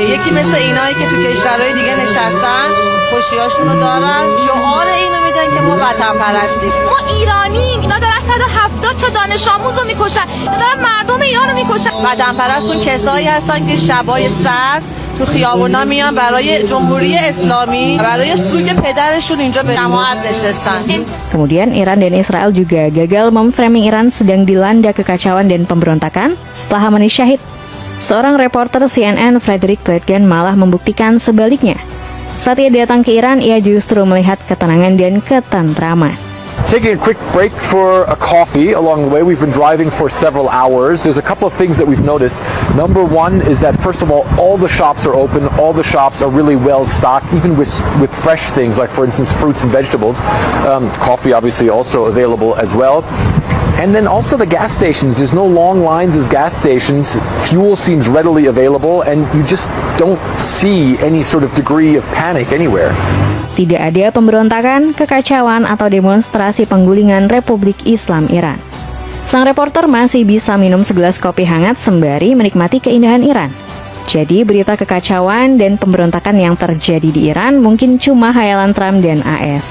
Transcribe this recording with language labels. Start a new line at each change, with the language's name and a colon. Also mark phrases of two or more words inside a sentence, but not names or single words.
Persian: یکی مثل اینایی که تو کشورهای دیگه نشستن خوشیاشون رو دارن شعار اینو میدن که ما وطن پرستیم. ما ایرانیم. اینا دارن 170 تا دانش آموز رو میکشن. اینا دارن مردم ایران رو میکشن. وطن پرستون کسایی هستن که شبای سرد تو خیابونا میان برای جمهوری اسلامی برای سوگ پدرشون اینجا به جماعت نشستن.
Indonesian: Kemudian Iran dan Israel juga gagal memframing Iran sedang dilanda kekacauan dan pemberontakan setelah Khamenei syahid. Seorang reporter CNN Frederick Pletgen malah membuktikan sebaliknya. Saat ia datang ke Iran, ia justru melihat ketenangan dan ketentraman.
English: Taking a quick break for a coffee along the way. We've been driving for several hours. There's a couple of things that we've noticed. Number one is that, first of all the shops are open. All the shops are really well stocked, even with fresh things, like, for instance, fruits and vegetables. Coffee, obviously, also available as well. And then also the gas stations. There's no long lines as gas stations. Fuel seems readily available, and you just don't see any sort of degree of panic anywhere.
Indonesian: Tidak ada pemberontakan, kekacauan, atau demonstrasi penggulingan Republik Islam Iran. Sang reporter masih bisa minum segelas kopi hangat sembari menikmati keindahan Iran. Jadi berita kekacauan dan pemberontakan yang terjadi di Iran mungkin cuma hayalan Trump dan AS.